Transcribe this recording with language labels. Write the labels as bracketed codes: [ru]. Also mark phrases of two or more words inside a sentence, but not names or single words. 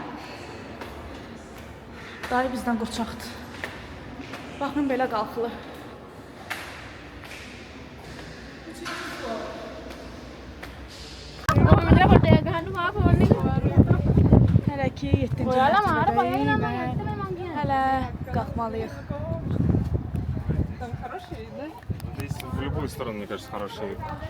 [az] Dayı bizdən qoçaqdır. Baxın, belə qalxılır. Hələ ki, 7-ci mərtəbədəyik. Hələ qalxmalıyıq. [ru] Здесь в любую сторону, мне кажется, хороший вид.